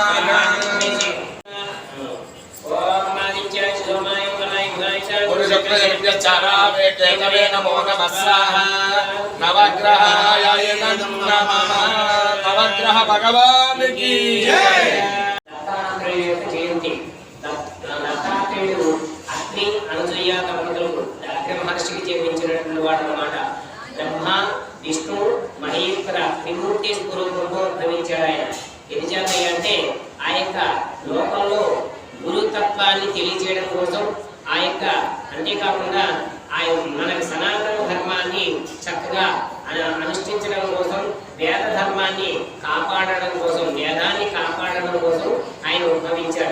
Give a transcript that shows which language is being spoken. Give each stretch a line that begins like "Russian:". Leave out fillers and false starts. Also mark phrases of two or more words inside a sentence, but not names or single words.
Sanskrit: ओम आदित्याय सोमाय वराय गुणाय पुरुषप्रजप्यश्चारावे केतवे नमो नमः स्वाहा नवग्रहाय नमः
Hindi: नवग्रह भगवान की जय
Telugu: दत्तात्रेय जयंती दत्तात्रेయుడు అగ్ని అనసూయ దంపతులకు అగ్ని మహర్షికి జన్మించినటువంటి వాడు అన్నమాట బ్రహ్మ విష్ణు మహేశ్వర త్రిమూర్తి స్వరూపంలో ఉద్భవించాడు ఆయన ఇది చేతయ్య అంటే ఆ యొక్క లోకంలో గురుతత్వాన్ని తెలియజేయడం కోసం ఆ యొక్క అంతేకాకుండా ఆ మనకి సనాతన ధర్మాన్ని ధర్మాన్ని చక్కగా అనుష్ఠించడం కోసం, వేద ధర్మాన్ని కాపాడడం కోసం, వేదాన్ని కాపాడడం కోసం ఆయన ఉద్భవించాడు.